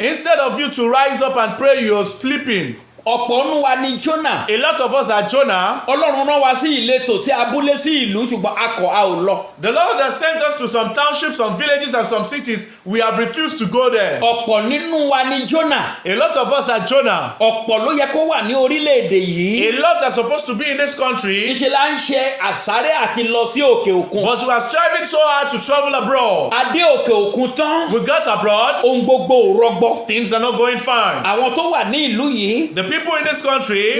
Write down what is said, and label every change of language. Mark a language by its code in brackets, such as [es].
[en] Instead of you to rise up and pray, you're sleeping. [yo] Ọ̀pọ̀ nínú wa ni Jónà. [en] A lot of us are Jonah. [yo] Ọlọ́run rán wa sí ìletò sí abúlé sí ìlú ṣùgbọ́n a ò lọ. [en] The Lord has sent us to some townships, some villages and some cities. We have refused to go there. [yo] Ọ̀pọ̀ nínú wa ni Jónà. [en] A lot of us are Jonah. [yo] Ọ̀pọ̀ ló yẹ kó wà ní orílẹ̀-èdè yìí. [en] A lot are supposed to be in this country. [yo] Ìṣe la ń ṣe àsáré àti lọ sí òkè òkun. [en] But we are striving so hard to travel abroad. [yo] A dé òkè òkun tán. [en] We got abroad. [yo] Ohun gbogbo ò rọgbọ. [en] Things are not going fine. [yo] Àwọn tó wà ní ìlú yìí. [en] The people in this country.